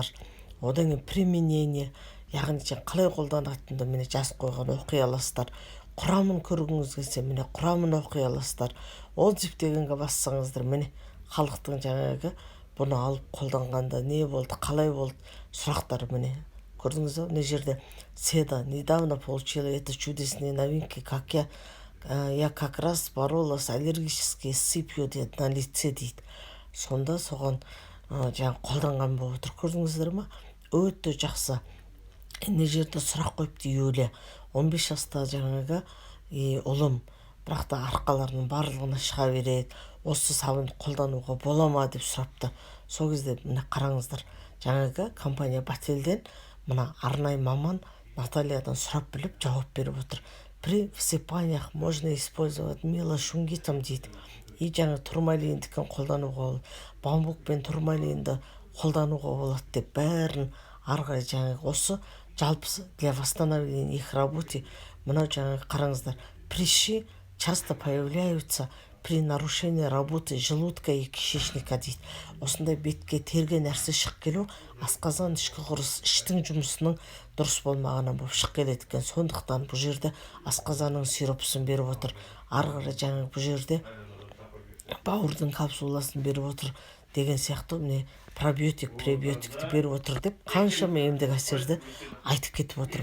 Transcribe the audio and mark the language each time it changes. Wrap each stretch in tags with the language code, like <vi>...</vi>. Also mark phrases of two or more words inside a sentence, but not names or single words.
<kk>Одан кейін применение, яғни қалай қолданатынды міне жазып қойған оқи аласыздар. Құрамын көргіңіз келсе, міне құрамын оқи аласыздар. Отзыв дегенге бассаңыздар, міне халықтың жаңағы бұны алып қолданғанда не болды, қалай болды сұрақтар міне. Көрдіңіз бе, мына жерде</kk> <ru>Седа недавно получила это чудесные новинки, как я как раз боролась аллергической сыпью на лице дейді.</ru> <kk>Сонда соған жаңа қолданған болып отыр. Көрдіңіздер ма? Өте жақсы. Мына жерде сұрақ қойыпты Юлия. 15 жаста жаңағы ұлым, бірақ та арқаларының барлығына шыға береді. Осы сабынды қолдануға бола ма деп сұрапты. Сол кезде міне қараңыздар, жаңағы компания Бателден мына арнайы маман Натальядан сұрап біліп жауап беріп отыр.</kk> <ru>При всыпаниях можно использовать милошунгитом дейді.</ru> <kk>Жаңа турмалиндікін қолдануға болады, бамбук пен турмалинді қолдануға болады деп бәрін арғай жаңағы осы жалпысы</kk> <ru>для восстановления их работы.</ru> <kk>Мынау жаңағы қараңыздар,</kk> <ru>прыщи часто появляются при нарушении работы желудка и кишечника дейді.</ru> <kk>Осындай бетке терге нәрсе шығып келу асқазан ішкі құрыс іштің жұмысының дұрыс болмағаннан болып шығып келеді екен. Сондықтан бұл жерде асқазанның сиропсын беріп отыр. Ары қарай жаңағы бұл жерде бауырдың капсуласын беріп отыр деген сияқты міне пробиотик, пребиотикті беріп отыр деп қаншама емдік әсерді айтып кетіп отыр.</kk>